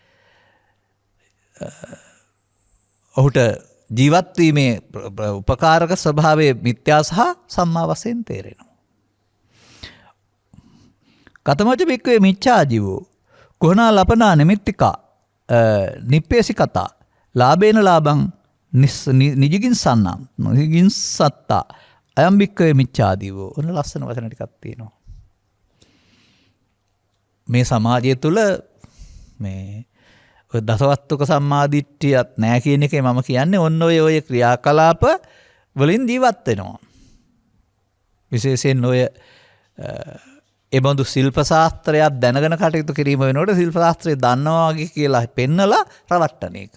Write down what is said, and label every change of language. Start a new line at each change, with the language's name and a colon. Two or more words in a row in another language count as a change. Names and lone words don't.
Sinhala: ඔහුට ජීවත් වීමේ උපකාරක ස්වභාවයේ මිත්‍යා සහ සම්මා වශයෙන් තේරෙනවා.
Pali: කතමච බික්කවේ මිච්ඡා ආජීවෝ කුහනා ලපනා නිමිත්තිකා නිප්පේසි කතා ලාභේන ලාභං නිජිගින් සන්නම් නිජිගින් සත්තා අයම් බික්කවේ මිච්ඡාදීවෝ.
Sinhala: ඔන්න ලස්සන වචන ටිකක් තියෙනවා. මේ සමාජය තුළ මේ දසවස්තුක සම්මාදිට්ඨියත් නැහැ කියන එකේ මම කියන්නේ ඔන්න ඔය ක්‍රියාකලාප වලින් ජීවත් වෙනවා. විශේෂයෙන් ඔය එබඳු ශිල්ප ශාස්ත්‍රයක් දැනගෙන කටයුතු කිරීම වෙනකොට ශිල්ප ශාස්ත්‍රය දන්නවා වගේ කියලා පෙන්නලා රවට්ටන එක.